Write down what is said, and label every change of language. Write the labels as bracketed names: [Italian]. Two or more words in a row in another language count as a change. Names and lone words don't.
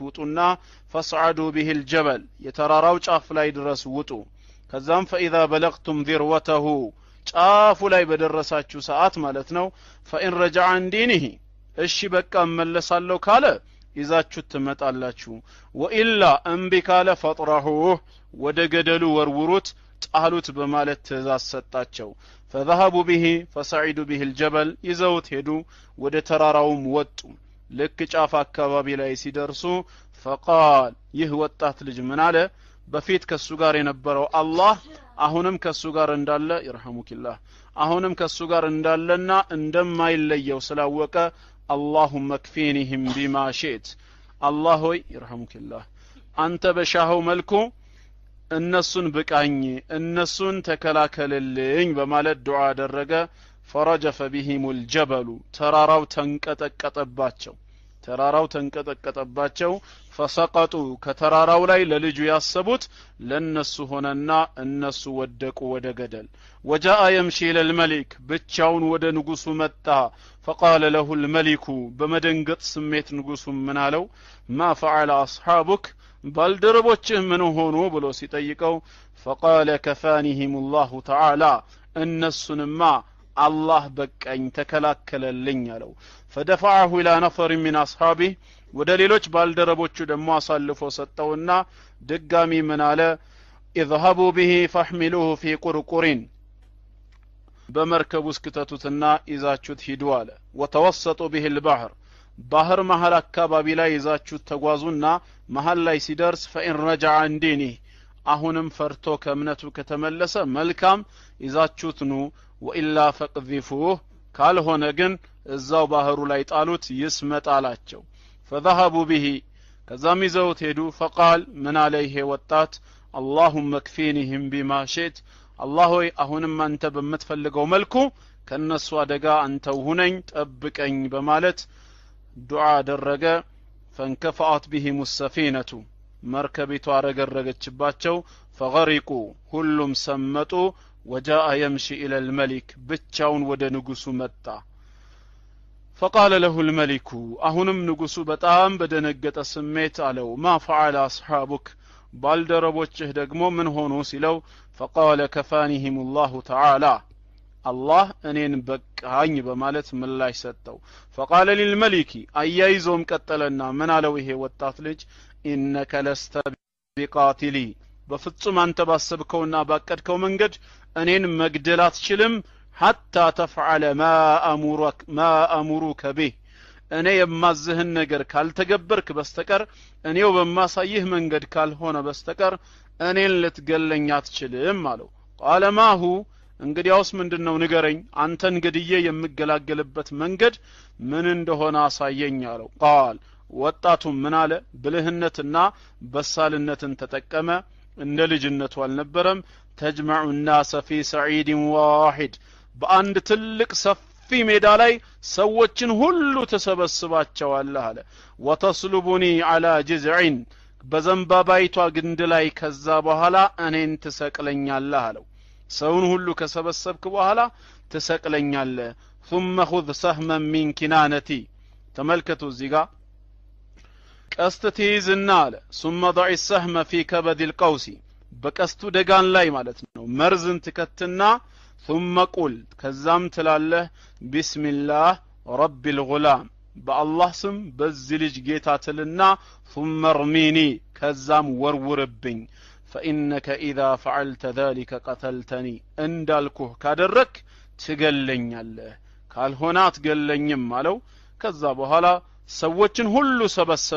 [Amharic] ውጡና [Arabic] فصعدوا به الجبل [Amharic] የተራራው ጫፍ ላይ ድረስ ውጡ ከዛም [Arabic] فإذا بلغتم ذروته [Amharic] ጫፉ ላይ በደረሳችሁ ሰዓት ማለት ነው [Arabic] فإن رجع عن دينه [Amharic] እሺ በቃ መለሳለሁ ካለ ይዛችሁት ትመጣላችሁ ወኢላ እምቢ ካለ فطرحوه ወደ ገደሉ ወርውሩት ጣሉት በማለት ትእዛዝ ሰጣቸው [Arabic] فذهبوا به فصعدوا به الجبل [Amharic] ይዘውት ሄዱ ወደ ተራራውም ወጡ ልክ ጫፍ አካባቢ ላይ ሲደርሱ فقال ይህ ወጣት ልጅ ምን አለ በፊት ከሱ ጋር የነበረው አላህ አሁንም ከሱ ጋር እንዳለ ይرحمكالله አሁንም ከሱ ጋር እንዳለና እንደማይለየው ስላወቀ [Arabic] اللهم اكفينهم بما شئت الله يرحمكالله [Amharic] አንተ በሻው መልኩ እነሱን በቃኝ እነሱን ተከላከለልኝ በማለት ዱዓ አደረገ [Arabic] فرجف بهم الجبل [Amharic] ተራራው ተንቀጠቀጠባቸው فسقطوا ከተራራው ላይ ለልጁ ያሰቡት ለነሱ ሆነና እነሱ ወደቁ ወደ ገደል [Arabic] وجاء يمشي الى الملك [Amharic] ብቻውን ወደ ንጉሱ መጣ [Arabic] فقال له الملك [Amharic] በመደንገጥ ስሜት ንጉሱ ምን አለው [Arabic] ما فعل اصحابك [Amharic] ባልደረቦችህ ምን ሆኑ ብሎ ሲጠይቀው [Arabic] فقال كفانهم الله تعالى [Amharic] እነሱንማ الله በቀኝ ተከላከለልኝ አለው [Arabic] فدفعه الى نفر من اصحابه [Amharic] ወደ ሌሎች ባልደረቦቹ ደሞ አሳልፎ ሰጠውና ድጋሚ ምን አለ [Arabic] اذهبوا به فاحملوه في قرقر [Amharic] በመርከብ ውስጥ ከተቱትና ይዛችሁት ሂዱ አለ [Arabic] وتوسطوا به البحر [Amharic] ባህር መሃል አካባቢ ላይ ይዛችሁት ተጓዙና መሃል ላይ ሲደርስ [Arabic] فإن رجع عن دينه [Amharic] አሁንም ፈርቶ ከእምነቱ ከተመለሰ መልካም ይዛችሁት ኑ [Arabic] وإلا فقذفوه [Amharic] ካልሆነ ግን እዛው ባህሩ ላይ ጣሉት ይስመጣላቸው [Arabic] فذهبوا به [Amharic] ከዛም ይዘውት ሄዱ [Arabic] فقال من عليه [Amharic] ወጣት [Arabic] اللهم اكفينهم بما شئت الله [Amharic] ሆይ አሁንም አንተ በመትፈልገው መልኩ ከነሱ አደጋ አንተው ሁነኝ ጠብቀኝ በማለት ዱዓ አደረገ [Arabic] فانكفأت بهم السفينة [Amharic] مركبቱ አረገረገችባቸው فغرقوا ሁሉም ሰመጡ [Arabic] وجاء يمشي إلى الملك [Amharic] ብቻውን ወደ ንጉሱ መጣ [Arabic] فقال له الملك [Amharic] አሁንም ንጉሱ በጣም በደነገጠ ስሜት አለው [Arabic] ما فعل اصحابك [Amharic] ባልደረቦችህ ደግሞ ምን ሆኑ ሲለው [Arabic] فقال كفانهم الله تعالى الله [Amharic] እኔን በቃኝ በማለት ምላሽ ሰጠው [Arabic] فقال للملك [Amharic] አያይዞም ቀጠለና ምን አለው ይሄ ወጣት ልጅ [Arabic] انك لست بقاتلي [Amharic] በፍጹም አንተ ባሰብከውና ባቀድከው መንገድ እኔን መግደል አትችልም [Arabic] حتى تفعل ما أمرك به [Amharic] እኔ የማዝህን ነገር ካልተገበርክ በስተቀር እኔው በማሳይህ መንገድ ካልሆነ በስተቀር እኔን ልትገለኝ አትችልም አለው [Arabic] قال ما [Amharic] هو እንግዲያውስ ምንድነው ንገረኝ አንተን ገድዬ የምገላገልበት መንገድ ምን እንደሆነ አሳየኝ አለው قال ወጣቱ ምን አለ ብልህነትና በሳልነትን ተጠቀመ እንደ ልጅነቱ አልነበረም [Arabic] تجمع الناس في سعيد واحد [Amharic] በአንድ ትልቅ ሰፊ ሜዳ ላይ ሰዎችን ሁሉ ተሰበስባቸዋለህ አለ [Arabic] وتصلبني على جذع [Amharic] በዘንባባይቷ ግንድ ላይ ከዛ በኋላ እኔን ትሰቅለኛለህ አለው ሰውን ሁሉ ከሰበሰብክ በኋላ ትሰቅለኛለህ [Arabic] ثم خذ سهما من كنانتي [Amharic] ተመልከቱ እዚህ ጋር ቀስት ትይዝና አለ [Arabic] ثم ضع السهم في كبد القوس [Amharic] በቀስቱ ደጋን ላይ ማለት ነው መርዝን ትከትና [Arabic] ثم قل [Amharic] ከዛም ትላለህ [Arabic] بسم الله رب الغلام [Amharic] በአላህ ስም በዚህ ልጅ ጌታ ትልና [Arabic] ثم ارميني [Amharic] ከዛም ወርውርብኝ [Arabic] فإنك إذا فعلت ذلك [Amharic] قتلتني እንዳልኩህ ካደረክ ትገለኛለህ ካልሆነ አትገለኝም አለው ከዛ በኋላ ሰዎችን ሁሉ ሰበሰበ